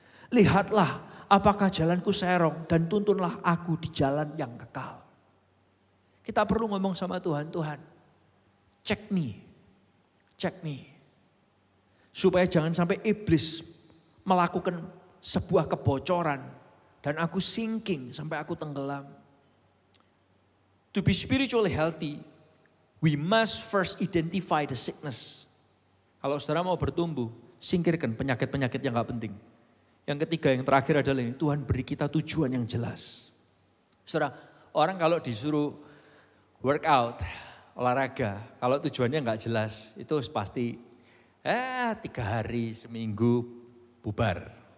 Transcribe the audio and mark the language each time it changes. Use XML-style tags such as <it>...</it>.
<id>Lihatlah apakah jalanku serong dan tuntunlah aku di jalan yang kekal. Kita perlu ngomong sama Tuhan, Tuhan</id> <en>check me.</en> <id>Supaya jangan sampai iblis melakukan sebuah kebocoran dan aku sinking sampai aku tenggelam.</id> <en>To be spiritually healthy, we must first identify the sickness.</en> <id>Kalau saudara mau bertumbuh, singkirkan penyakit-penyakit yang gak penting. Yang ketiga, yang terakhir adalah ini, Tuhan beri kita tujuan yang jelas. Saudara, orang kalau disuruh workout, olahraga, kalau tujuannya gak jelas, itu pasti 3 hari, seminggu, bubar.</id>